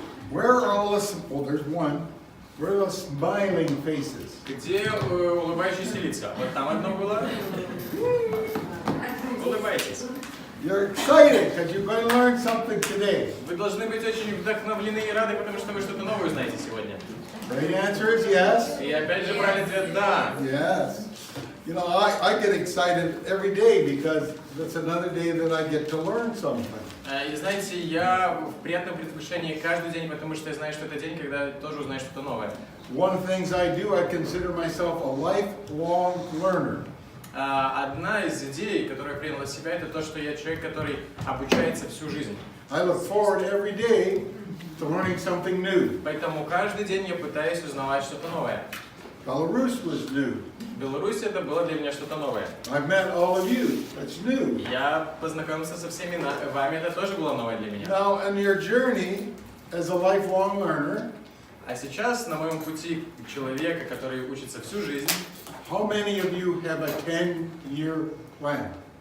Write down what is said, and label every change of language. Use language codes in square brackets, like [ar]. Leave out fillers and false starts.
[en] Where are all the, well, there's one. Where are those smiling faces? [ru] Где улыбающиеся лица? Вот там одно было. Улыбайтесь. [en] You're excited because you're going to learn something today. [ru] Вы должны быть очень вдохновлены и рады, потому что вы что-то новое узнаете сегодня. [en] Right answer is yes. [ru] И опять же правильный ответ да. [en] Yes. You know, I get excited every day because it's another day that I get to learn something. [ru] И знаете, я в приятном предвкушении каждый день, потому что я знаю, что это день, когда я тоже узнаю что-то новое. [en] One of the things I do, I consider myself a lifelong learner. [ru] Одна из идей, которую я принял для себя, это то, что я человек, который обучается всю жизнь. [en] I look forward every day to learning something new. [ru] Поэтому каждый день я пытаюсь узнавать что-то новое. [en] Belarus was new. [ru] Беларусь это было для меня что-то новое. [en] I've met all of you. That's new. [ru] Я познакомился со всеми вами, это тоже было новое для меня. [en] Now, on your journey as a lifelong learner, [ru] А сейчас на моем пути человека, который учится всю жизнь, [en] how many of you have a 10-year plan?